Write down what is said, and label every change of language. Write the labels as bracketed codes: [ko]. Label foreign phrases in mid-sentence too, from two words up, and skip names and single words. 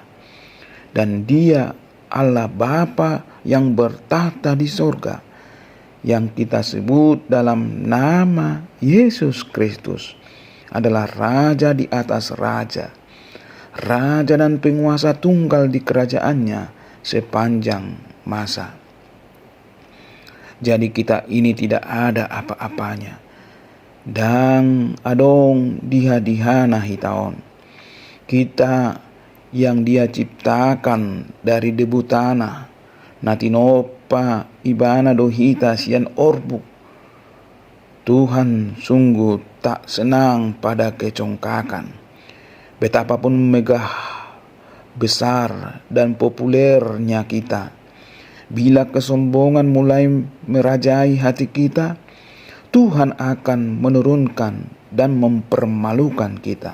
[id] Dan Dia Allah Bapa yang bertahta di sorga, yang kita sebut dalam nama Yesus Kristus, adalah Raja di atas raja, Raja dan penguasa tunggal di kerajaannya sepanjang masa. Jadi kita ini tidak ada apa-apanya, dan [bbc] adong diha-dihana hitaon. [id] Kita yang Dia ciptakan dari debu tanah, [bbc] natinopa ibana dohita sian orbuk. [id] Tuhan sungguh tak senang pada kecongkakan. Betapapun megah, besar, dan populernya kita, bila kesombongan mulai merajai hati kita, Tuhan akan menurunkan dan mempermalukan kita.